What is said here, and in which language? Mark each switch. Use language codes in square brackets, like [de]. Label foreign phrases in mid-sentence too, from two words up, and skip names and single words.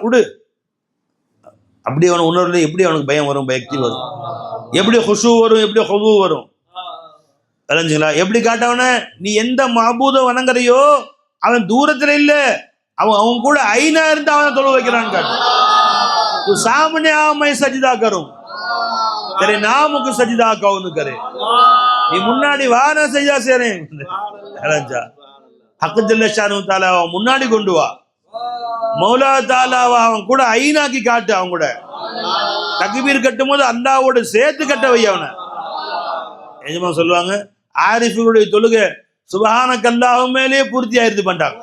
[ta] விடு, அப்படி அவனை உணர்வுல எப்படி அவனுக்கு பயம் வரும், பயக்தி வரும், எப்படி ஹுஷு வரும், எப்படி ஹுது வரும். தெரிஞ்சுங்களா? எப்படி காட்டவன? நீ எந்த மாபூத வணங்குறியோ அவன் தூரத்துல இல்ல, அவன் கூட ஐநா இருந்து அவனை தொழு வைக்கிறான்னு காட்டு. [hi] तू सामने आ, मैं सजदा करूं, तेरे नाम को सजदा कौन करे, [ta] நீ முன்னாடி வா நான் சஜ்தா செய்றேன். ஹக் ஜல்ல ஷானு தஆலா முன்னாடி கொண்டு வா. மௌலா தஆலாவை அவன் கூட ஐனாக்கி காட்டு. அவன் கூட தக்பீர் கட்டும் போது அல்லாஹ்வோட சேர்த்து கட்ட வை அவனை. எஜமா சொல்லுவாங்க, ஆரிஃபுடைய தொழுகை சுபஹானக்கல்லாஹ் மேலே பூர்த்தி ஆயிருது பண்றாங்க.